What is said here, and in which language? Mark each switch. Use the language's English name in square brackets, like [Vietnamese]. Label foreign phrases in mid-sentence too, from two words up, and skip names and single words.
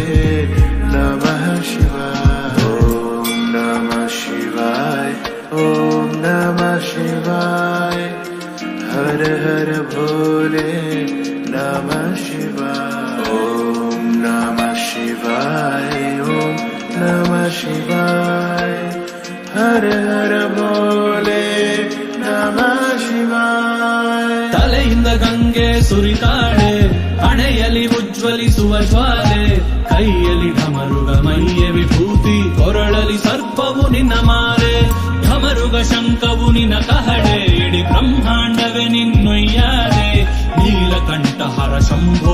[Sanskrit] नमः शिवाय ओम नमः शिवाय ओम नमः शिवाय हर हर भोले नमः शिवाय ओम नमः शिवाय ओम नमः शिवाय हर हर भोले नमः शिवाय [Kannada] ತಲೆಯಿಂದ ಗಂಗೆ ಸುರಿತಾಳೆ, ಹಣೆಯಲ್ಲಿ ಉಜ್ವಲಿಸುವ ಜ್ವಾಲೆ, ಕೈಯಲ್ಲಿ ಢಮರುಗ ಮೈಯ ವಿಭೂತಿ, ಕೊರಳಲಿ ಸರ್ಪವು ನಿನ್ನ ಮಾಲೆ, ಢಮರುಗ ಶಂಕವು ನಿನ್ನ ಕಹಳೆ, ಇಡೀ ಬ್ರಹ್ಮಾಂಡವೇ ನಿನ್ನೊಯ್ಯಾಲೆ, ನೀಲಕಂಠಹರ ಶಂಭೋ